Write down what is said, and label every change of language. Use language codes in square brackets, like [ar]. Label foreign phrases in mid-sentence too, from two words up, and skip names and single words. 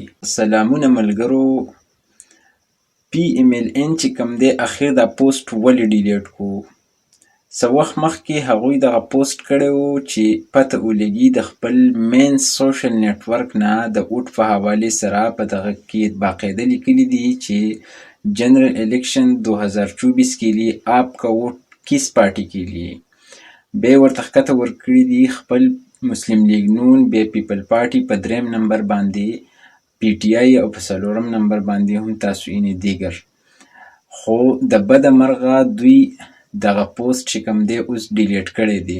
[ps] سلامونه ملګرو، پی ام ال ان چې کوم دی اخر دا پوسټ ولې ډیلیټ کو؟ څه وخت مخکې هغوی دغه پوسټ کړی و چې پته ولګي د خپل [en] main social network [ps] نه د اوټ په حوالې سره په دغه کې باقاعده لیکلي دي چې [ur] جنرل الیکشن 2024 کے لیے آپ کا ووٹ کس پارٹی کے لیے. [ps] بیا یې ورته ښکته ورکړي دي خپل مسلم لیګ نون، بیا پیپل پارټي په 3 نمبر باندې، پی ټي آی او په 4 نمبر باندې هم تاسو اینې دیګر. خو د بده مرغه دوی دغه پوسټ چې کوم دی اوس ډیلیټ کړی دی.